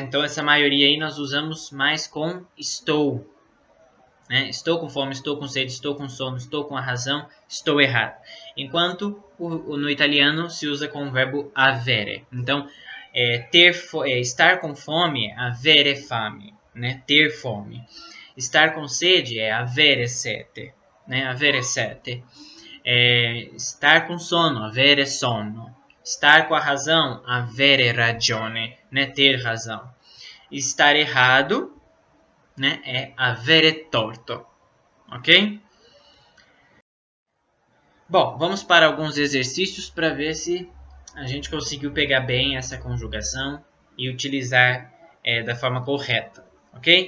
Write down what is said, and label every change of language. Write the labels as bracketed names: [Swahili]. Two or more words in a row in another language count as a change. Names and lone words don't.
[Portuguese] Então, essa maioria aí nós usamos mais com estou, né? Estou com fome, estou com sede, estou com sono, estou com a razão, estou errado. Enquanto no italiano se usa com o verbo avere. Então, estar com fome é [Italian] avere fame, [Portuguese] né? Ter fome. Estar com sede é [Italian] avere sete, [Portuguese] né? [Italian] Avere sete. [Portuguese] Estar com sono, [Italian] avere sonno. [Portuguese] Estar com a razão, [Italian] avere ragione, [Portuguese] né? Ter razão. Estar errado, né? É [Italian] avere torto, [Portuguese] ok? Bom, vamos para alguns exercícios para ver se a gente conseguiu pegar bem essa conjugação e utilizar da forma correta, ok?